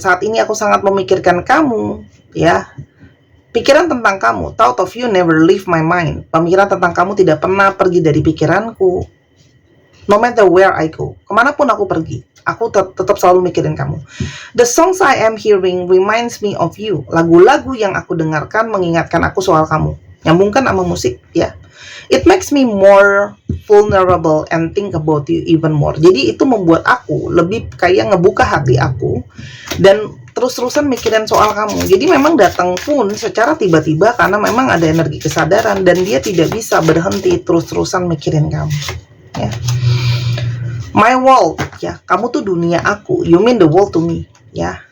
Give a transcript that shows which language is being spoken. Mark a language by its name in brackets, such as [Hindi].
[Indonesian] Saat ini aku sangat memikirkan kamu, ya. Pikiran tentang kamu, [English] thought of you never leave my mind. [Indonesian] Pemikiran tentang kamu tidak pernah pergi dari pikiranku. [English] No matter where I go, [Indonesian] kemanapun aku pergi, aku tetap selalu mikirin kamu. [English] The songs I am hearing reminds me of you. [Indonesian] Lagu-lagu yang aku dengarkan mengingatkan aku soal kamu. Nyambungkan sama musik, ya. [English] It makes me more vulnerable and think about you even more. [Indonesian] Jadi itu membuat aku lebih kayak ngebuka hati aku dan terus-terusan mikirin soal kamu. Jadi memang datang pun secara tiba-tiba karena memang ada energi kesadaran dan dia tidak bisa berhenti terus-terusan mikirin kamu, ya. [English] My world, ya, [Indonesian] kamu tuh dunia aku. [English] You mean the world to me, ya.